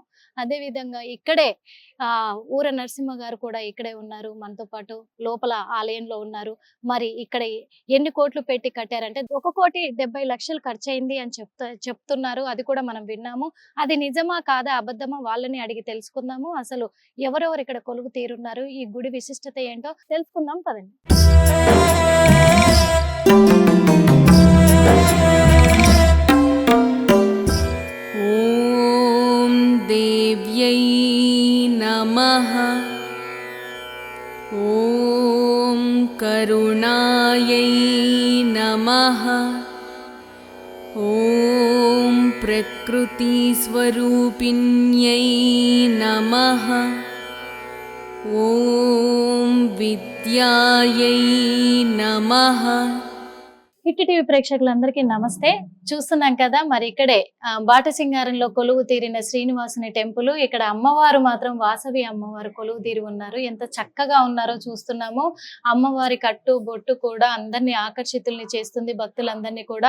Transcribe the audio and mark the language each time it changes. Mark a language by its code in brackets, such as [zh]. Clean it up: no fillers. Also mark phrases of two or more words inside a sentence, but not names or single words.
[te] అదే విధంగా ఇక్కడే ఊర నరసింహ గారు కూడా ఇక్కడే ఉన్నారు, మనతో పాటు లోపల ఆలయంలో ఉన్నారు. మరి ఇక్కడ ఎన్ని కోట్లు పెట్టి కట్టారంటే 1,70,00,000 ఖర్చు అయింది అని చెప్తున్నారు. అది కూడా మనం విన్నాము. అది నిజమా కాదా అబద్ధమా వాళ్ళని అడిగి తెలుసుకుందాము. అసలు ఎవరెవరు ఇక్కడ కొలువు తీరున్నారు, ఈ గుడి విశిష్టత ఏంటో తెలుసుకుందాం పదండి. [sa] देव्यै नमः। ॐ करुणायै नमः। ॐ प्रकृतिस्वरूपिण्यै नमः। ॐ विद्यायै नमः। [te] హిట్ టీవీ ప్రేక్షకులందరికీ నమస్తే. చూస్తున్నాం కదా మరి ఇక్కడే బాట సింగారంలో కొలువు తీరిన శ్రీనివాసుని టెంపుల్. ఇక్కడ అమ్మవారు మాత్రం వాసవి అమ్మవారు కొలువు తీరి ఉన్నారు. ఎంత చక్కగా ఉన్నారో చూస్తున్నాము. అమ్మవారి కట్టు బొట్టు కూడా అందరినీ ఆకర్షితుల్ని చేస్తుంది, భక్తులందరినీ కూడా.